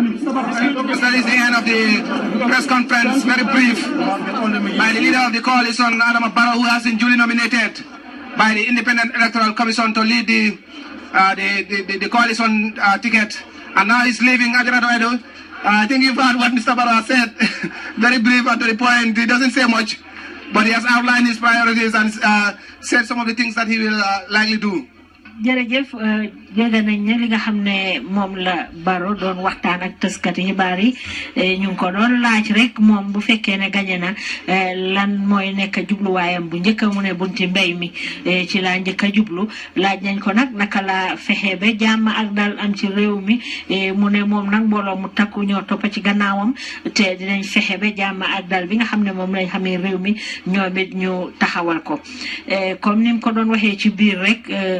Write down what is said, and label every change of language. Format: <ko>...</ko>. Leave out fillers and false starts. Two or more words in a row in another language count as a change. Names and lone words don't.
<en>That is the end of the press conference, very brief, by the leader of the coalition, Adama Barrow, who has been duly nominated by the Independent Electoral Commission to lead the coalition ticket. And now he's leaving. I think you've heard what Mr. Barrow said. Very brief and to the point. He doesn't say much, but he has outlined his priorities and said some of the things that he will likely do.</en> <wo>jërëjëf dégg nañ ne li nga xam ne moom la Barrow doon waxtaan ak tëskati xibaar yi ñu ngi ko doon laaj rek moom bu fekkee ne gañe na lan mooy nekk jubluwaayam bu njëkk mu ne bunti mbéy mi ci laa njëkk a jublu laaj nañ ko nag naka la fexe ba jàmm ak dal am ci réew mi mu ne moom nag mbooloo mu takku ñoo toppa ci gannaawam te dinañ fexe ba jàmm ak dal bi nga xam ne moom lañ xamee réew mi ñoom it ñu taxawal ko comme ni mu ko doon waxee ci biir rek</wo>